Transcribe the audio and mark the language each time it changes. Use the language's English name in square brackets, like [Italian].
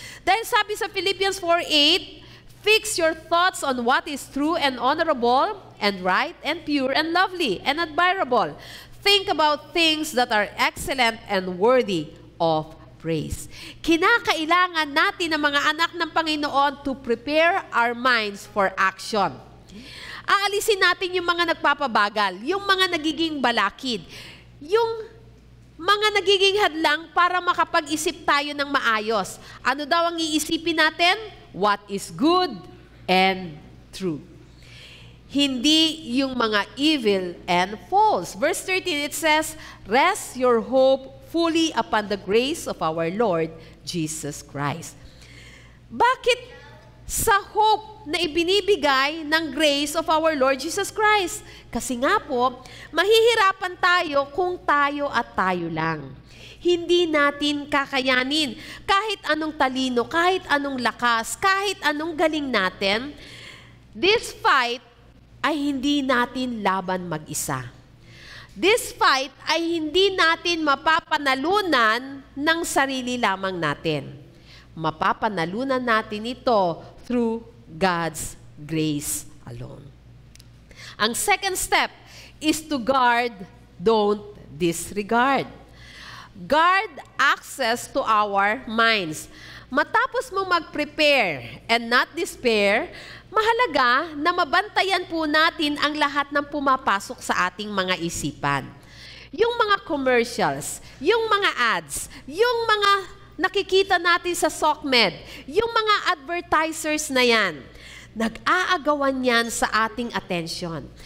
[Filipino] Dahil sabi sa [English] Philippians 4:8, fix your thoughts on what is true and honorable and right and pure and lovely and admirable. Think about things that are excellent and worthy of praise. [Filipino] Kinakailangan natin ng mga anak ng Panginoon [English] to prepare our minds for action. [Filipino] Aalisin natin yung mga nagpapabagal, yung mga nagiging balakid. yung mga nagiging hadlang para makapag-isip tayo ng maayos. Ano daw ang iisipin natin? [English] What is good and true. [Filipino] Hindi yung mga [English] evil and false. Verse 13, it says, rest your hope fully upon the grace of our Lord Jesus Christ. [Filipino] Bakit sa hope na ibinibigay ng [English] grace of our Lord Jesus Christ? [Filipino] Kasi nga po, mahihirapan tayo kung tayo at tayo lang. Hindi natin kakayanin. Kahit anong talino, kahit anong lakas, kahit anong galing natin, [English] this fight [Filipino] ay hindi natin laban mag-isa. [English] This fight [Filipino] ay hindi natin mapapanalunan ng sarili lamang natin. Mapapanalunan natin ito [English] through God's grace alone. Ang second step is to guard, don't disregard. Guard access to our minds. [Filipino] Matapos mo mag- [English] prepare and not despair, [Filipino] mahalaga na mabantayan po natin ang lahat ng pumapasok sa ating mga isipan. Yung mga commercials, yung mga ads, yung mga nakikita natin sa SOCMED, yung mga advertisers na yan, nag-aagawan yan sa ating attention.